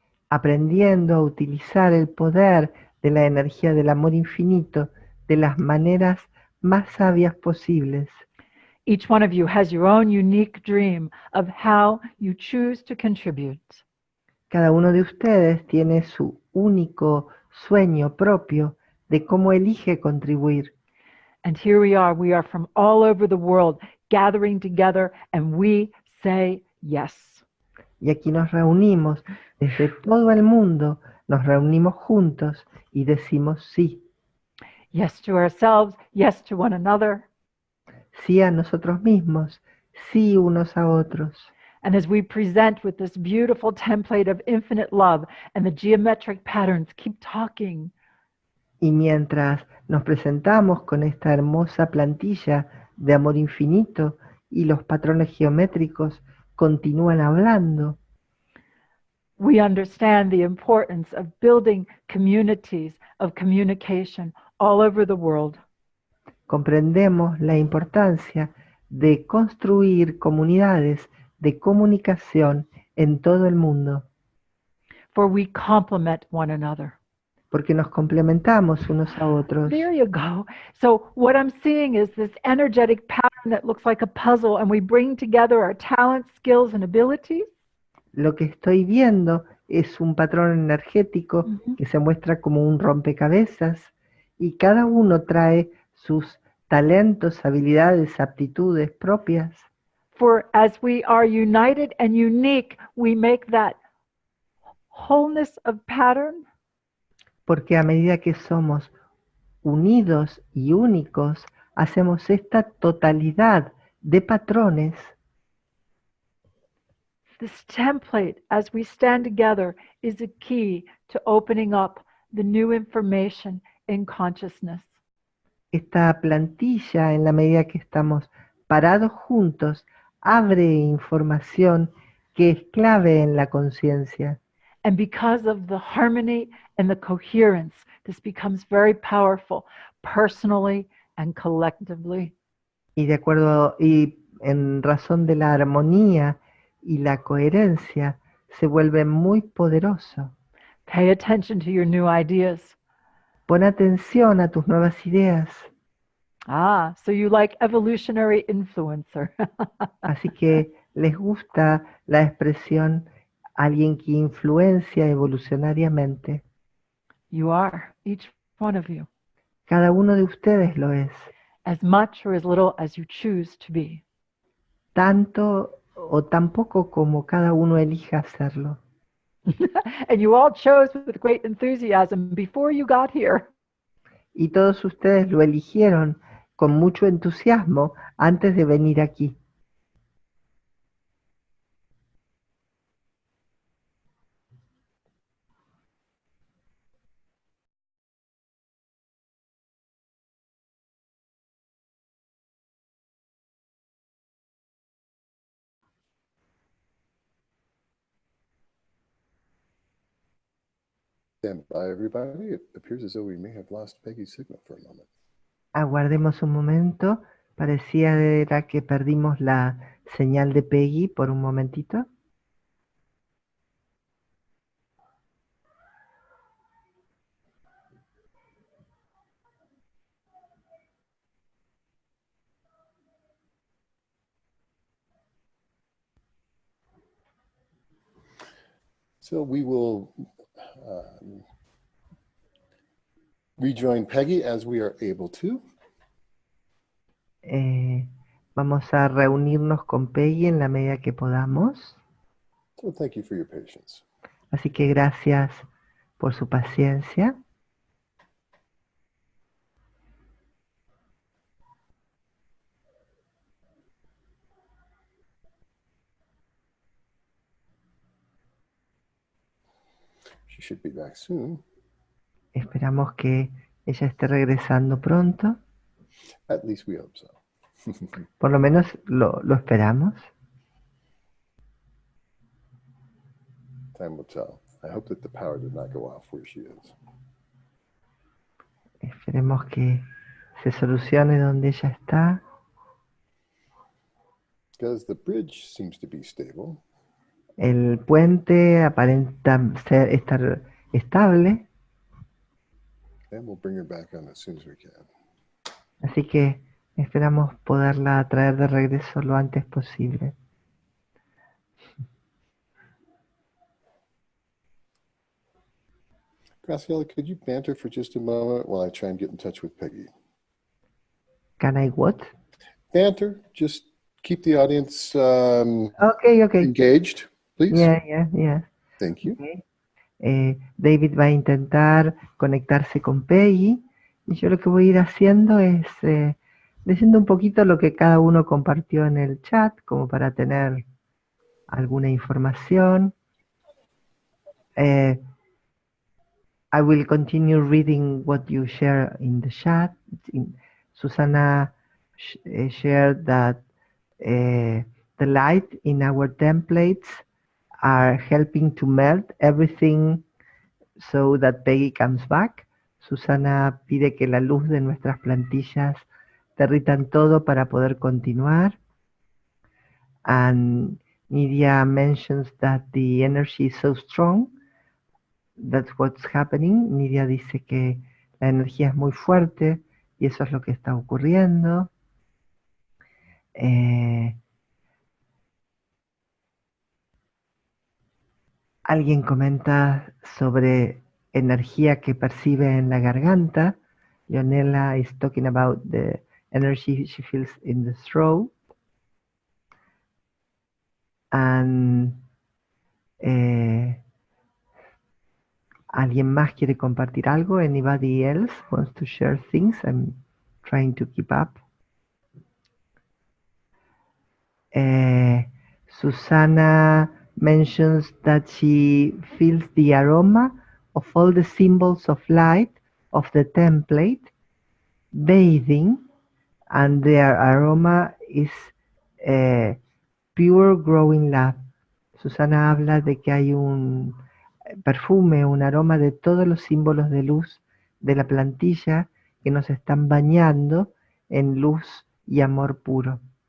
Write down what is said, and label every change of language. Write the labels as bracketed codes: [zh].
[es] aprendiendo a utilizar el poder de la energía del amor infinito de las maneras más sabias posibles. [en] Each one of you has your own unique dream of how you choose to contribute. [es] Cada uno de ustedes tiene su único sueño propio de cómo elige contribuir. [en] And here we are from all over the world gathering together, and we say yes. [es] Y aquí nos reunimos desde todo el mundo, nos reunimos juntos y decimos sí. [en] Yes to ourselves, yes to one another. [es] Sí a nosotros mismos, sí unos a otros. [en] And as we present with this beautiful template of infinite love and the geometric patterns keep talking, [es] Y mientras nos presentamos con esta hermosa plantilla de amor infinito y los patrones geométricos continúan hablando, [en] we understand the importance of building communities of communication all over the world. [es] comprendemos la importancia de construir comunidades de comunicación en todo el mundo, [en] For we complement one another. [es] porque nos complementamos unos a otros. [en] There you go. So what I'm seeing is this energetic pattern that looks like a puzzle, and we bring together our talents, skills, and abilities. [es] Lo que estoy viendo es un patrón energético que se muestra como un rompecabezas y cada uno trae sus talentos, habilidades, aptitudes propias. [en] For as we are united and unique, we make that wholeness of pattern [es] Porque a medida que somos unidos y únicos, hacemos esta totalidad de patrones. [en] this template, as we stand together, is a key to opening up the new information in consciousness. [es] Esta plantilla, en la medida que estamos parados juntos, abre información que es clave en la conciencia. [en] And because of the harmony and the coherence, this becomes very powerful, personally and collectively. [es] Y de acuerdo, y en razón de la armonía y la coherencia, se vuelve muy poderoso. [en] Pay attention to your new ideas. [es] Pon atención a tus nuevas ideas. [en] Ah, so you like evolutionary influencer. [es] Así que les gusta la expresión alguien que influencia evolucionariamente. [en] You are, each one of you, [es] Cada uno de ustedes lo es, [en] as much or as little as you choose to be. [es] tanto o tan poco como cada uno elija hacerlo. [en] And you all chose with great enthusiasm before you got here. [es] Y todos ustedes lo eligieron con mucho entusiasmo antes de venir aquí. [en] Stand by, everybody. It appears as though we may have lost Peggy's signal for a moment. [es] Aguardemos un momento. Pareciera que perdimos la señal de Peggy por un momentito. [en] So we will rejoin Peggy as we are able to. [es] Vamos a reunirnos con Peggy en la medida que podamos. [en] Well, thank you for your patience. [es] Así que gracias por su paciencia. [en] She should be back soon. [es] Esperamos que ella esté regresando pronto. [en] At least we hope so. [es] Por lo menos lo esperamos. [en] Time will tell. I hope that the power did not go off where she is. [es] Esperemos que se solucione donde ella está. [en] Because the bridge seems to be stable. [es] El puente aparenta estar estable, [en] And we'll bring her back on as soon as we can. [es] así que esperamos poderla traer de regreso lo antes posible. [en] Graciela, could you banter for just a moment while I try and get in touch with Peggy? Can I what? Banter, just keep the audience Okay. engaged, please. Yeah. Thank you. Okay. [es] David va a intentar conectarse con Peggy y yo lo que voy a ir haciendo es leyendo un poquito lo que cada uno compartió en el chat como para tener alguna información. [en] I will continue reading what you share in the chat. Susana shared that the light in our templates are helping to melt everything so that Peggy comes back. [es] Susana pide que la luz de nuestras plantillas derritan todo para poder continuar. [en] And Nidia mentions that the energy is so strong. That's what's happening. [es] Nidia dice que la energía es muy fuerte y eso es lo que está ocurriendo. Alguien comenta sobre energía que percibe en la garganta. [en] Leonela is talking about the energy she feels in the throat. [es] And ¿alguien más quiere compartir algo? [en] Anybody else wants to share things? I'm trying to keep up. Susana mentions that she feels the aroma of all the symbols of light of the template bathing, and their aroma is pure growing love. [es] Susana habla de que hay un perfume, un aroma de todos los símbolos de luz de la plantilla que nos están bañando en luz y amor puro.